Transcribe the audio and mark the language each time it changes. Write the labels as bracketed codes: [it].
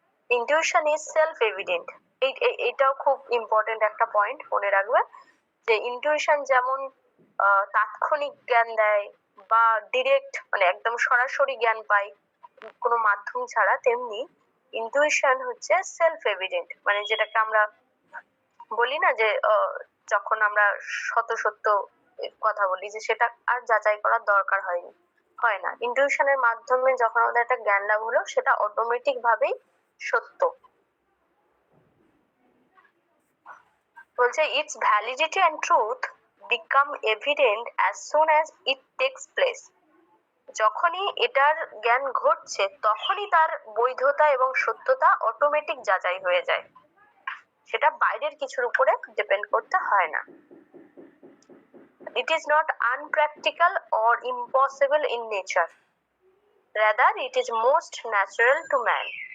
[en] Intuition is self-evident. [bn] এটাও খুব important একটা পয়েন্ট, মনে রাখবে যে ইনটিউশন যেমন তাৎক্ষণিক জ্ঞান দেয় বা ডিরেক্ট মানে একদম সরাসরি জ্ঞান পাই কোনো মাধ্যম ছাড়া, তেমনি ইনটিউশন হচ্ছে সেলফ এভিডেন্ট, মানে যেটাকে আমরা বলি না যে যখন আমরা শত সত্য কথা বলি যে সেটা আর যাচাই করার দরকার হয় না। ইনটিউশনের মাধ্যমে যখন আমাদের একটা জ্ঞান লাভ হলো সেটা অটোমেটিক ভাবেই সত্য। [en] বলছে its validity and truth become evident as soon as it takes place. [bn] যখনই এটার জ্ঞান ঘটছে তখনই তার বৈধতা এবং সত্যতা অটোমেটিক যাচাই হয়ে যায়, সেটা বাইরের কিছুর উপরে ডিপেন্ড করতে হয় না। [en] It is not unpractical or impossible in nature. Rather, it is most natural to man.